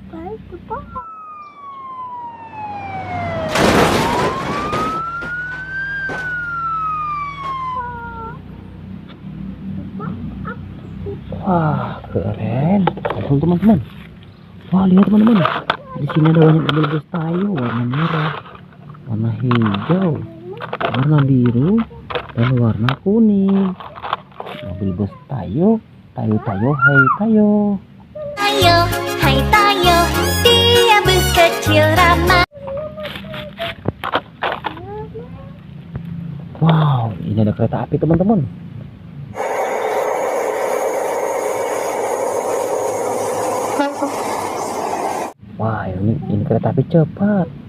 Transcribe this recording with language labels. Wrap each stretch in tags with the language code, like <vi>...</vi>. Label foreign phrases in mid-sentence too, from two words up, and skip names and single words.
<id>Wah, keren. Betul teman-teman. Wah, lihat teman-teman. Di sini ada banyak mobil bus tayo warna merah, warna hijau, warna biru, dan warna kuning. Mobil bus tayo, tayo tayo, hai tayo. Tayo, hai tayo, tiap Wow, ini ada kereta api teman-teman. Wah, ini kereta api cepat.</id>